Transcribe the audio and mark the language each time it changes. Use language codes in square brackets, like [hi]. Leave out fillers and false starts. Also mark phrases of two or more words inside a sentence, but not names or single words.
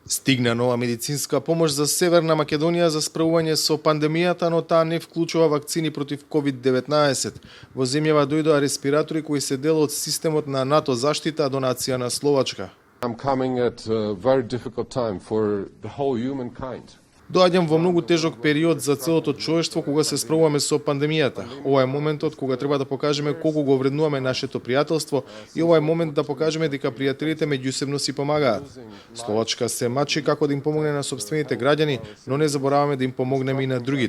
[mk] Стигна нова медицинска помош за Северна Македонија за справување со пандемијата, но таа не вклучува вакцини против COVID-19. Во земјава дојдоа респиратори кои се дел од системот на НАТО заштита, донација на Словачка. [en] I'm coming at a very difficult time for the whole humankind. [mk] Доаѓам во многу тежок период за целото човештво кога се справуваме со пандемијата. Ова е моментот кога треба да покажеме колку го вреднуваме нашето пријателство и ова е момент да покажеме дека пријателите меѓусебно си помагаат. Словачка се мачи како да им помогне на сопствените граѓани, но не забораваме да им помогнеме и на другите.